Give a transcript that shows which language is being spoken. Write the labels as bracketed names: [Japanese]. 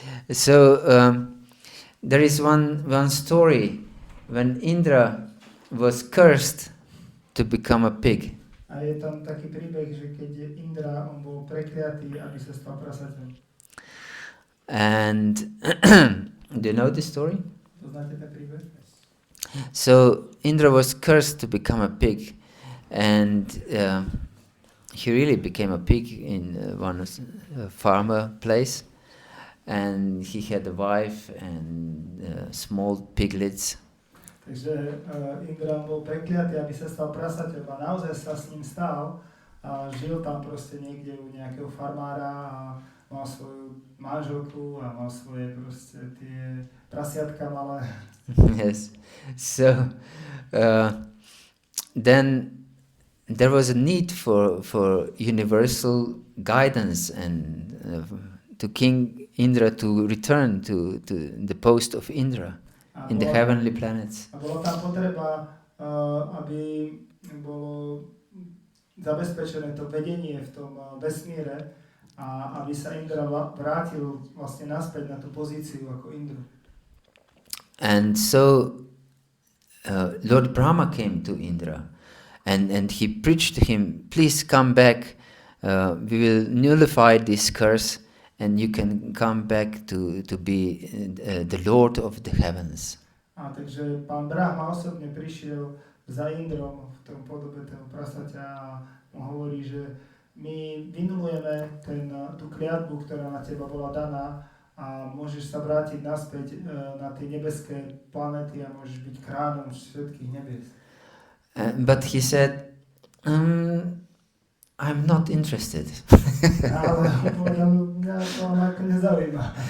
[English] So there is one story when Indra was cursed to become a pig. [Slovak] A je tam taký príbeh, že keď Indra, on bol prekliatý, aby sa stal prasaťom. [English] And do you know this story? [Slovak] Poznáte ten príbeh? [English] So Indra was cursed to become a pig, and he really became a pig in one farmer place, and he had a wife and small piglets. [Slovak] Takže Indra bol prekliatý, aby sa stal prasaťom, a naozaj sa s ním stal a žil tam proste niekde u nejakého farmára a mal svoju manželku a mal svoje proste tie prasiatka malé. [English] Yes. So then there was a need for universal guidance and to King Indra to return to the post of Indra in the heavenly planets. [Slovak] A bola tam potreba, aby bolo zabezpečené to vedenie v tom vesmíre a aby sa Indra vrátil vlastne naspäť na tú pozíciu ako Indru. [English] And so Lord Brahma came to Indra and he preached to him, please come back, we will nullify this curse and you can come back to be the Lord of the heavens. [Slovak] A takže pán Brahma osobne prišiel za Indrom v tom podobe toho prasaťa a mu hovorí, že my vynulujeme tú kliatbu, ktorá na teba bola daná a môžeš sa vrátiť naspäť na tie nebeské planety a môžeš byť kráľom všetkých nebies. [English] But he said, I'm not interested. [Slovak] Ale povedal, mňa to ako nezaujíma.